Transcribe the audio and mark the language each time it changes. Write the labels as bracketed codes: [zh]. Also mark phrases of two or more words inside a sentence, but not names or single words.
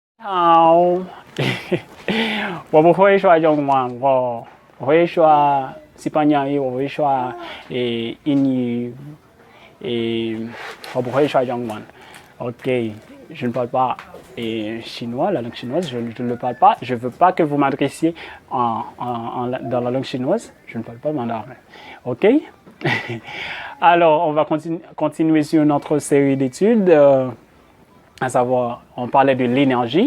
[zh] 好，我不会说中文，我会说西班牙语，我会说英语，et 我不会说中文。 [fr] Ok, je ne parle pas chinois, la langue chinoise, je ne le parle pas. Je ne veux pas que vous m'adressiez dans la langue chinoise. Je ne parle pas mandarin. Ok. Alors, on va continuer sur notre série d'études. À savoir, on parlait de l'énergie.